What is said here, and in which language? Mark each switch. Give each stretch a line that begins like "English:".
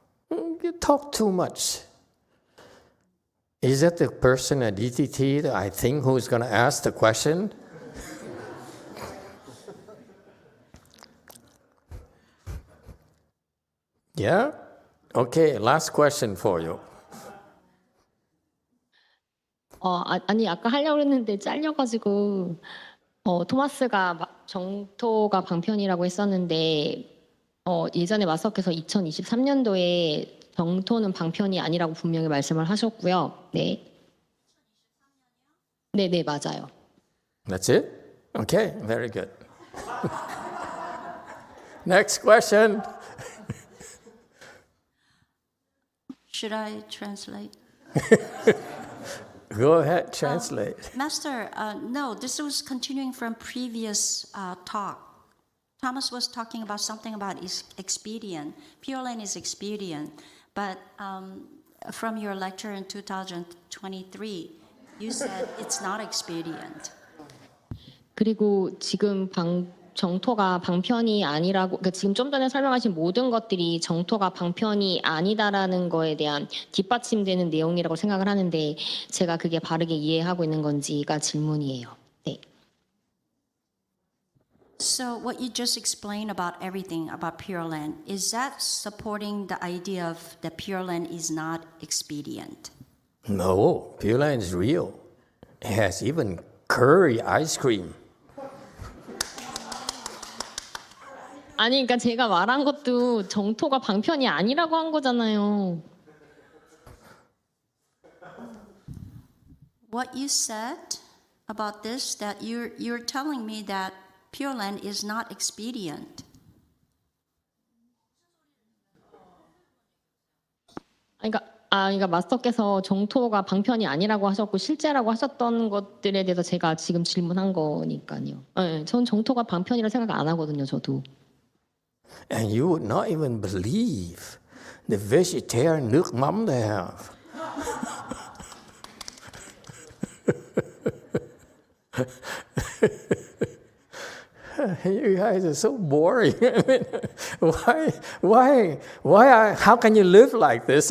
English: You talk too much. Is that the person at DTT that I think who's going to ask the question? Yeah? Okay, last question for you.
Korean: 아니 아까 하려고 했는데 잘려가지고 토마스가 정토가 방편이라고 했었는데 예전에 마스터께서 2023년도에 정토는 방편이 아니라고 분명히 말씀을 하셨고요. 네. 네, 맞아요.
English: That's it? Okay, very good. Next question. Should I translate? Go ahead, translate. Master, no, this was continuing from previous talk Thomas was talking about something about expedient. Pureland is expedient, but from your lecture in 2023, you said it's not expedient.
Korean: 그리고 지금 정토가 방편이 아니라고, 그러니까 지금 좀 전에 설명하신 모든 것들이 정토가 방편이 아니다라는 거에 대한 뒷받침되는 내용이라고 생각을 하는데 제가 그게 바르게 이해하고 있는 건지가 질문이에요. 네.
English: So what you just explained about everything about Pureland, is that supporting the idea of that Pureland is not expedient? No, Pureland is real. It has even curry ice cream.
Korean: 아니, 그러니까 제가 말한 것도 정토가 방편이 아니라고 한 거잖아요.
English: What you said about this, that you're telling me that Pureland is not expedient.
Korean: 그러니까 마스터께서 정토가 방편이 아니라고 하셨고 실제라고 하셨던 것들에 대해서 제가 지금 질문한 거니까요. 네, 전 정토가 방편이라 생각 안 하거든요, 저도.
English: And you would not even believe the vegetarian nước mắm they have. You guys are so boring. I mean, how can you live like this?